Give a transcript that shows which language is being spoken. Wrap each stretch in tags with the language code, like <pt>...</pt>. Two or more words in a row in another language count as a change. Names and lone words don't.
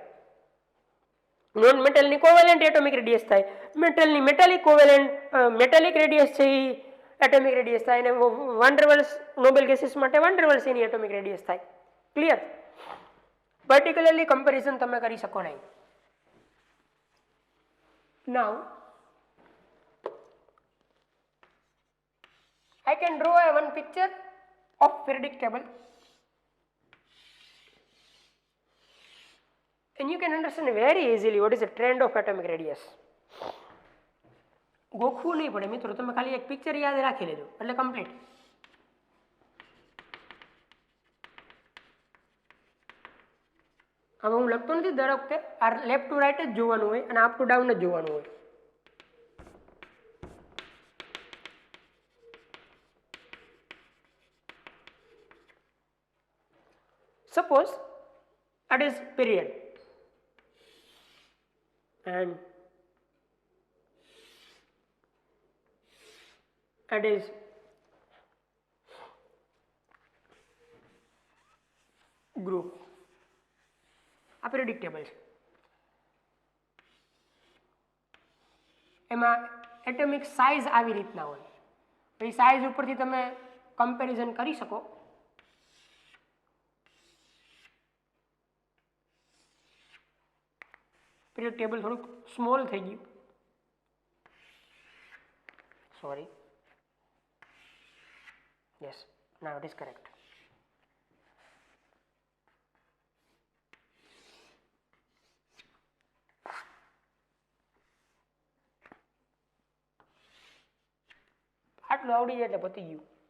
<gu>નોન મેટલની</gu> <en>covalent atomic radius</en> <gu>થાય, મેટલની</gu> <en>metallic radius</en> <gu>છે એ</gu> <en>atomic radius</en> <gu>થાય, અને</gu> <en>van der Waals noble gases</en> <gu>માટે વાન ડેર વાલ્સ એની</gu> <en>atomic radius</en> <gu>થાય. ક્લિયર?</gu> <en>particularly comparison</en> <gu>તમે કરી શકો નહીં.</gu> <en>Now I can draw one picture of periodic table and you can understand very easily what is the trend of atomic radius.</en> <gu>ગોખવું નહીં પડે મિત્રો, તમે ખાલી એક પિક્ચર યાદ રાખી લેજો એટલે કમ્પ્લીટ. હવે હું લખતો નથી દર વખતે, આ</gu> <en>left to right</en> <gu>જ જોવાનું હોય અને</gu> <en>up to down</en> <gu>જ જોવાનું હોય.</gu> <en>Suppose it is period and it is group.</en> <gu>આ</gu> <en>periodic table</en> <gu>છે. એમાં</gu> <en>atomic size</en> <gu>આવી રીતના હોય. એ સાઇઝ ઉપરથી તમે કમ્પેરિઝન કરી શકો.</gu> <en>periodic table</en> <gu>થોડુંક સ્મોલ થઈ ગયું, સોરી.</gu> <en>Yes, now it is correct.</en> <gu>આટલું આવડી જાય એટલે પતી ગયું.</gu>